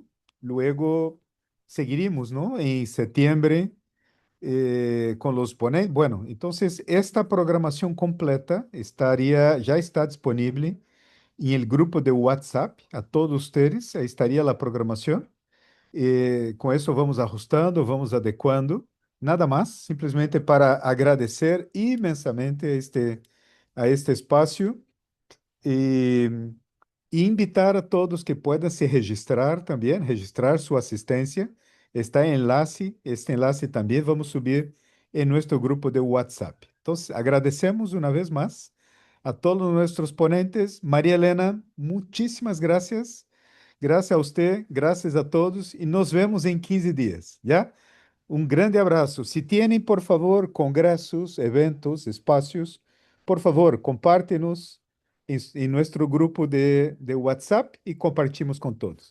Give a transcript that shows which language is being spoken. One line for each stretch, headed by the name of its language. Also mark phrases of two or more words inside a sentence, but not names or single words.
Spanish: Luego seguiríamos, ¿no? En septiembre con los ponentes. Bueno, entonces esta programación completa ya está disponible en el grupo de WhatsApp. A todos ustedes, ahí estaría la programación.
Portuguese: Com isso, vamos ajustando, vamos adequando. Nada más, simplesmente para agradecer imensamente a este espaço e, e
Spanish: invitar a todos que puedan
Portuguese: se registrar também, registrar sua assistência. Está em enlace, este enlace também vamos subir em nosso grupo de WhatsApp. Então, agradecemos uma vez mais a todos nossos ponentes. Maria Helena, muitíssimas gracias.
Spanish: Gracias a usted, gracias a todos y nos vemos en 15 días, ¿ya? Un grande abrazo. Si tienen, por favor, congresos, eventos, espacios, por favor, compártenos en nuestro grupo de WhatsApp y compartimos con todos.